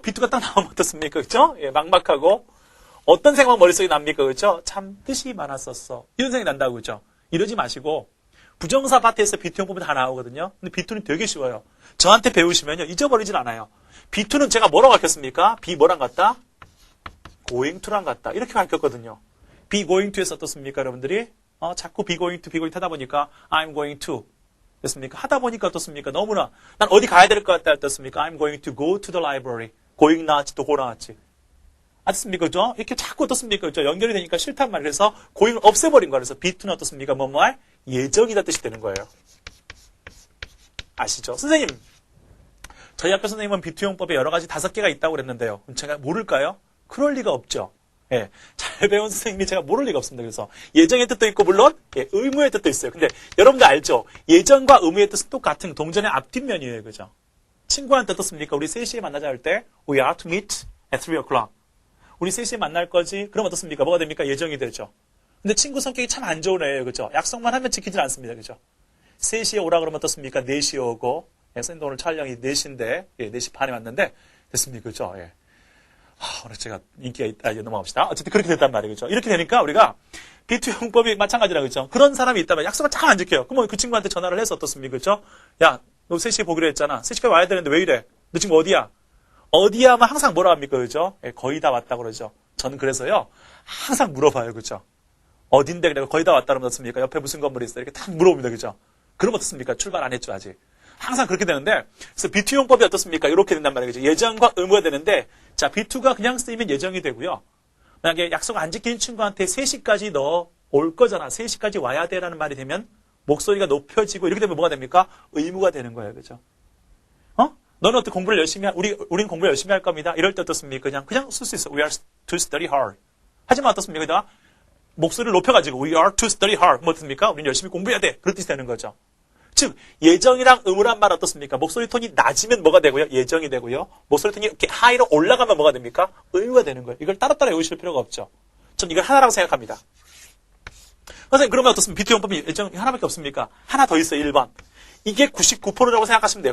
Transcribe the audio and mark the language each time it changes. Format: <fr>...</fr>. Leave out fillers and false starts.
<ko>비투가 딱 나오면 어떻습니까? 그죠? 예, 막막하고 어떤 생각 머릿속에 납니까? 그죠? 참 뜻이 많았었어. 이런 생각이 난다고 그죠? 이러지 마시고 부정사 파트에서 비투용법이 다 나오거든요. 근데 비투는 되게 쉬워요. 저한테 배우시면요. 잊어버리진 않아요. 비투는 제가 뭐라고 가르쳤습니까? be 뭐랑 같다? going to랑 같다. 이렇게 가르쳤거든요. be going to에서 어떻습니까? 여러분들이? 자꾸</ko> <en>be going to</en> <ko>하다 보니까</ko> <en>I'm going to.</en> <ko>됐습니까? 하다 보니까 어떻습니까? 너무나 난 어디 가야 될 것 같다. 어떻습니까?</ko> <en>I'm going to go to the library.</en> <ko>going 나왔지 또 go 나왔지. 맞습니까? 그죠? 이렇게 자꾸 어떻습니까? 그죠? 연결이 되니까 싫단 말이에요. 그래서 going을 없애버린 거예요. 그래서 be2는 어떻습니까? 뭐뭐할 예정이다 뜻이 되는 거예요. 아시죠? 선생님, 저희 학교 선생님은 be2용법에 여러 가지 5개가 있다고 그랬는데요. 그럼 제가 모를까요? 그럴 리가 없죠. 예, 잘 배운 선생님이 제가 모를 리가 없습니다. 그래서 예정의 뜻도 있고 물론 의무의 뜻도 있어요. 근데 여러분들 알죠? 예정과 의무의 뜻은 똑같은 동전의 앞뒷면이에요. 그죠? 친구한테 어떻습니까? 우리 3시에 만나자 할 때</ko> <en>We are to meet at 3 o'clock.</en> <ko>우리 3시에 만날 거지? 그럼 어떻습니까? 뭐가 됩니까? 예정이 되죠. 근데 친구 성격이 참 안 좋은 애예요. 그죠? 약속만 하면 지키질 않습니다. 그죠? 3시에 오라 그러면 어떻습니까? 4시에 오고 선생님도 오늘 촬영이 4시인데 4시 반에 왔는데 됐습니까? 그죠? 예. 오늘 제가 인기가 있다. 넘어갑시다. 어쨌든 그렇게 됐단 말이에요. 그죠? 이렇게 되니까 우리가 비투용법이 마찬가지라고 그죠? 그런 사람이 있다면 약속을 잘 안 지켜요. 그럼 그 친구한테 전화를 해서 어떻습니까? 그죠? 야, 너 3시에 보기로 했잖아. 3시까지 와야 되는데 왜 이래? 너 지금 어디야? 어디야 하면 항상 뭐라 합니까? 그죠? 거의 다 왔다고 그러죠. 저는 그래서요. 항상 물어봐요. 그죠? 어딘데? 그래 거의 다 왔다 그러면 어떻습니까? 옆에 무슨 건물이 있어요? 이렇게 딱 물어봅니다. 그죠? 그럼 어떻습니까? 출발 안 했죠, 아직. 항상 그렇게 되는데, 그래서 비투용법이 어떻습니까? 이렇게 된단 말이죠. 예정과 의무가 되는데, 자, 비투가 그냥 쓰이면 예정이 되고요. 만약에 약속 안 지킨 친구한테 3시까지 너 올 거잖아. 3시까지 와야 돼라는 말이 되면, 목소리가 높여지고, 이렇게 되면 뭐가 됩니까? 의무가 되는 거예요. 그죠? 너는 어떻게 공부를 열심히 우린 공부를 열심히 할 겁니다. 이럴 때 어떻습니까? 그냥 쓸 수 있어.</ko> <en>We are to study hard.</en> <ko>하지만 어떻습니까? 목소리를 높여가지고</ko> <en>We are to study hard.</en> <ko>뭐 어떻습니까? 우린 열심히 공부해야 돼. 그런 뜻이 되는 거죠. 즉 예정이랑 의무란 말 어떻습니까? 목소리 톤이 낮으면 뭐가 되고요? 예정이 되고요. 목소리 톤이 이렇게 하이로 올라가면 뭐가 됩니까? 의무가 되는 거예요. 이걸 따로따로 외우실 필요가 없죠. 전 이걸 하나라고 생각합니다. 선생님 그러면 어떻습니까? 비투용법이 예정 하나밖에 없습니까? 하나 더 있어요. 1번. 이게 99%라고 생각하시면 돼요.</ko>